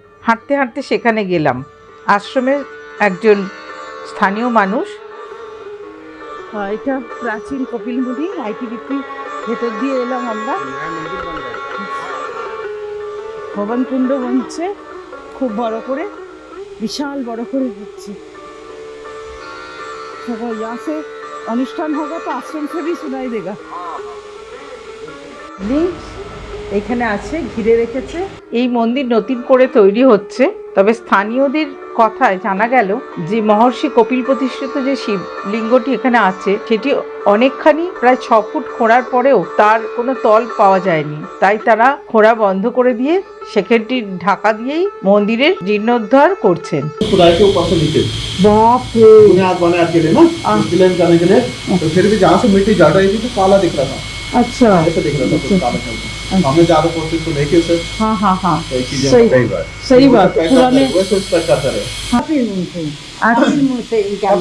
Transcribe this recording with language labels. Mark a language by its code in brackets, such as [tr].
[bn] হাঁটতে হাঁটতে সেখানে গেলাম। আশ্রমের একজন স্থানীয় মানুষ, এটা প্রাচীন কপিল মুনি, আইটিবিপি ভেতর দিয়ে এলাম আমরা। ভবনকুণ্ড বনছে, খুব বড় করে, [hi] विशाल बड़ा [bn] করে হচ্ছে। [hi] সবাই यहाँ অনুষ্ঠান होगा तो आश्रम से भी सुनाई देगा। [bn] এখানে আছে, ঘিরে রেখেছে। এই মন্দির নতুন করে তৈরি হচ্ছে, তবে স্থানীয়দের কথায় জানা গেল যে মহর্ষি কপিল প্রতিষ্ঠিত যে শিবলিঙ্গটি এখানে আছে, সেটি অনেকখানি, প্রায় 6 ফুট খোঁড়ার পরেও তার কোনো তল পাওয়া যায়নি। তাই তারা খোঁড়া বন্ধ করে দিয়ে সেখানটি ঢাকা দিয়েই মন্দিরের জীর্ণোদ্ধার করছেন। [hi] खुदाई के ऊपर से नीचे बाप रे, बुनियाद बनाने के लिए ना, विलेन जाने के लिए, तो फिर भी जहाँ से मिट्टी जड़ रही थी तो काला दिख रहा था। अच्छा, ऐसे दिख रहा था, कुछ काला चलता। हमने ज्यादा कोशिश तो नहीं की उसे। हाँ हाँ हाँ, सही चीजें सही बात। पुराने वैसे उस पर करते रहे। कपिल मुंह से इनका नाम